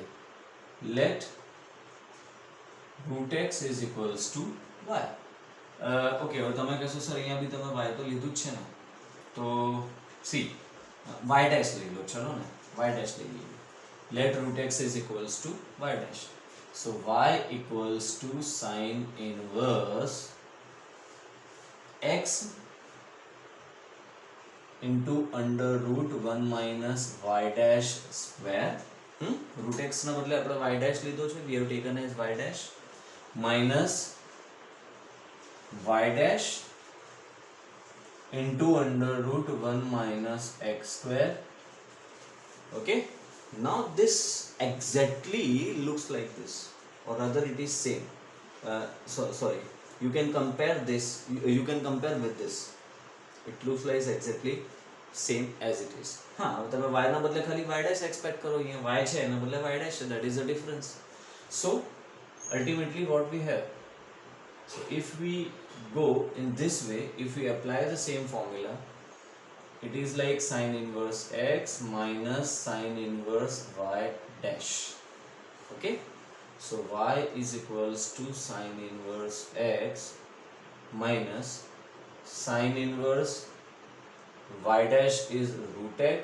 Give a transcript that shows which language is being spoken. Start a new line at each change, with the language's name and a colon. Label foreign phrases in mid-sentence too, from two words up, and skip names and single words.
English: Let root x is equals to y.
Gujarati: ઓકે, હવે તમે કહેશો સર અહીંયા બી તમે y તો લીધું જ છે ને, તો સી
English: y dash
Gujarati: લઈ લો, ચલો ને
English: y dash
Gujarati: લઈ લઈએ.
English: Let root x is equals to y dash. So y equals to sin inverse x into under root 1 minus y dash square. Root x
Gujarati: ના બદલે આપણે
English: y dash
Gujarati: લીધો છે,
English: we have taken as y dash minus y dash into under root 1 minus x square. Okay, now this exactly looks like this, or rather it is same. Sorry, you can compare this, you can compare with this. It looks like exactly same as it is.
Gujarati: हाँ, તમે y ના બદલે ખાલી
English: y dash expect
Gujarati: કરો, અહીંયા y છે એના બદલે
English: y dash, that is the difference. So ultimately what we have, so if we go in this way, if we apply the same formula, it is like sin inverse x minus sin inverse y dash. Okay, so y is equals to sin inverse x minus sin inverse y dash is root x.